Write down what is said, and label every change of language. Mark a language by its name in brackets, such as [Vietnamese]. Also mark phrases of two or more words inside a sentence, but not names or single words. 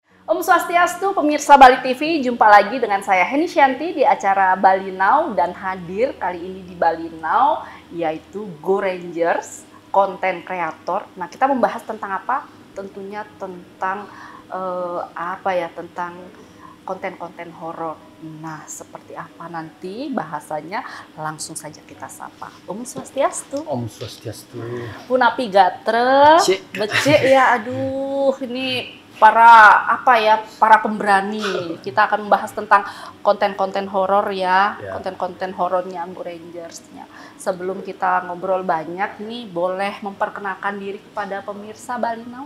[Balinese] Om Swastiastu, [Indonesian] pemirsa Bali TV, jumpa lagi dengan saya Heni Shanti di acara Bali Now, dan hadir kali ini di Bali Now yaitu Go Rangers, konten kreator. Nah, kita membahas tentang apa? Tentunya tentang tentang konten-konten horor. Nah, seperti apa nanti bahasanya? Langsung saja kita sapa. [Balinese] Om Swastiastu. Om Swastiastu. Punapi gatre, [Indonesian] becek ya, aduh ini para pemberani. Kita akan membahas tentang konten-konten horor ya, konten-konten horornya Go Rangers-nya. Sebelum kita ngobrol banyak nih, boleh memperkenalkan diri kepada pemirsa Bali Now?